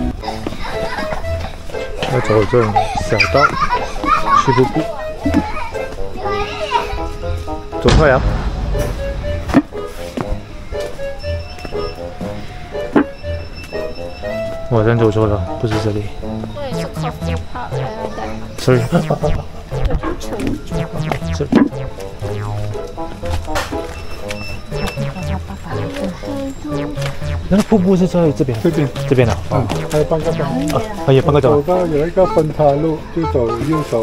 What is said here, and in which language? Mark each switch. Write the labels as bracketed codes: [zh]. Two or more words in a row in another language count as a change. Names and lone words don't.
[zh] 要走這種小道去瀑布，走快啊！我好像走錯了，不是這裡。對，是 Coffee Park 來的。 Sorry。這裡。那個瀑布是在這邊。這邊啊。哦。還有半個走。還有半個走。走到有一個分岔路，就走右手。